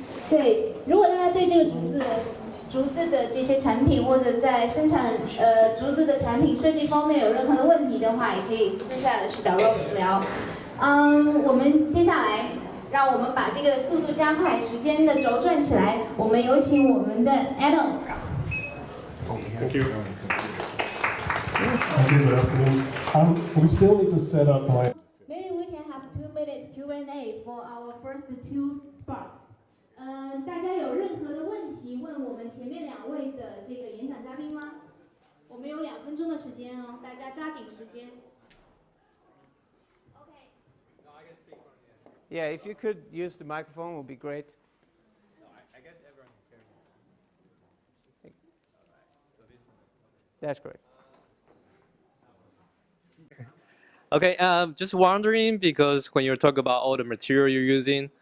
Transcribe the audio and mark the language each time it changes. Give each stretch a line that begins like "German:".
Chinese: 对，如果大家对这个竹子的这些产品，或者在生产竹子的产品设计方面有任何的问题的话，也可以私下的去找 Robert 聊。我们接下来让我们把这个速度加快，时间的轴转起来。我们有请我们的 Adam。
English: Thank you. Thank you, good afternoon. We still need to set up my... Maybe we can have 2 minutes Q&A for our first 2 sparks.
Chinese: 大家有任何的问题问我们前面2位的这个演讲嘉宾吗？我们有2分钟的时间哦，大家抓紧时间。
English: Okay. Yeah, if you could use the microphone, would be great. No, I guess everyone can hear me. That's great. Okay, just wondering, because when you talk about all the material you're using,